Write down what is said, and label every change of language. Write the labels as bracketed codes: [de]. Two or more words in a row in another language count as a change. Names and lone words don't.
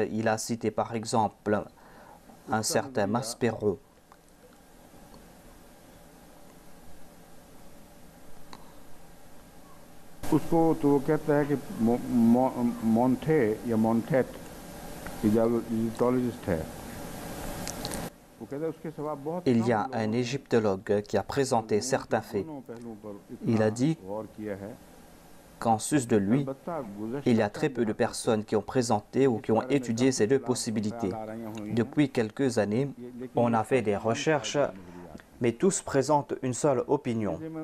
[fr] Il a cité par exemple un certain Maspero. [hi] उसको तो वो कहता है कि मोंटे या मोंटेट इजिप्टोलॉजिस्ट है. [fr] Il y a un égyptologue qui a présenté certains faits. Il a dit qu'en sus de lui, il y a très peu de personnes qui ont présenté ou qui ont étudié ces deux possibilités. Depuis quelques années, on a fait des recherches, mais tous présentent une seule opinion.